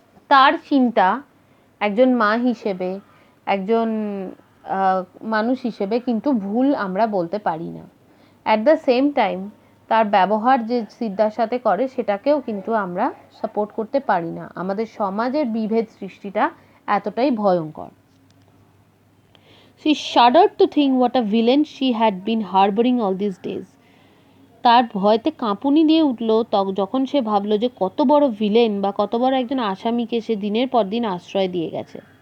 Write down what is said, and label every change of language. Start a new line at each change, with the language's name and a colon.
Bangla: তার চিন্তা একজন মা হিসেবে, একজন মানুষ হিসেবে কিন্তু ভুল আমরা বলতে পারি না।
English: at the same time
Bangla: তার ব্যবহার যে সিদ্ধার সাথে করে সেটাকেও কিন্তু আমরা সাপোর্ট করতে পারি না। আমাদের সমাজের বিভেদ সৃষ্টিটা এতটাই ভয়ঙ্কর।
English: She shuddered to think what a villain she had been harboring all these days.
Bangla: তার ভয়তে কাঁপুনি দিয়ে উঠল যখন সে ভাবলো যে কত বড় ভিলেন বা কত বড় একজন আসামিকে সে দিনের পর দিন আশ্রয় দিয়ে গেছে।